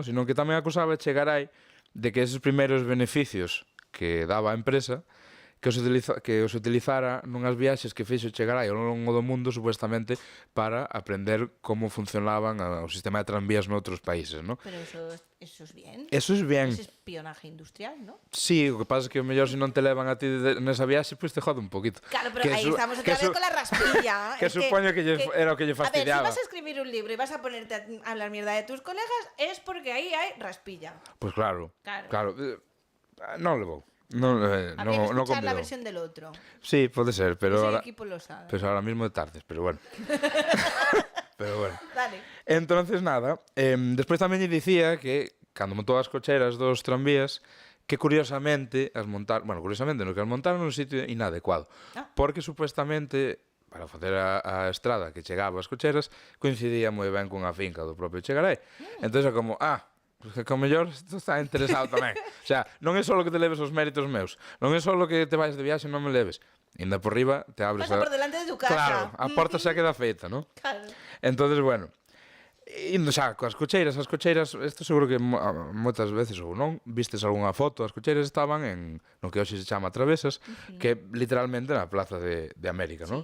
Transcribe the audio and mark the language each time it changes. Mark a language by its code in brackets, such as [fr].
[gl] Sino que tamén acusaba Echegaray de que esos primeiros beneficios que daba a empresa que os utilizara nunhas viaxes que fixo Echegaray ao longo do mundo supuestamente para aprender como funcionaban o sistema de tranvías noutros países, ¿no? [es] Pero eso es bien. Eso es bien. Es espionaje industrial, ¿no? [gl] Sí, o que pasa é que o mellor se non te levan a ti nesa viaxe, pois [es] te jode un poquito. Claro, pero ahí estamos otra vez con la raspilla. que Es [gl] supoño que era o que lle fastidiaba. [es] A ver, si vas a escribir un libro y vas a ponerte a hablar mierda de tus colegas, es porque ahí hay raspilla. [gl] Pois claro. Claro. Non levou. Non, [es] Habría que [gl] non [es] escuchar la [gl] convidou. [es] versión del otro. [gl] Sí, pode ser, pero [es] Ese ahora, equipo lo sabe. pues ahora mismo de tardes, pero bueno. Pero bueno. Dale. [gl] Entonces, nada, despois tamén lle dicía que cando montou as cocheras dos tranvías, que curiosamente as montaron, bueno, curiosamente, no que as montaron nun sitio inadecuado, porque supuestamente para facer a estrada que chegaba ás cocheras coincidía moi ben cunha finca do propio Echegaray. Entonces é como, pues que ao mellor isto está interesado tamén. O sea, non é só que te leves os méritos meus, non é só que te vais de viaxe e non me leves. Inda por riba te abres [es] Pasa por delante de tu casa. [gl] Claro, a porta xa queda feita, ¿no? Claro. Entonces, bueno, indo xa coas cocheiras, isto seguro que moitas veces ou non, vistes algunha foto, as cocheiras estaban en no que hoxe se chama Travesas, que é literalmente na Plaza de América, ¿no?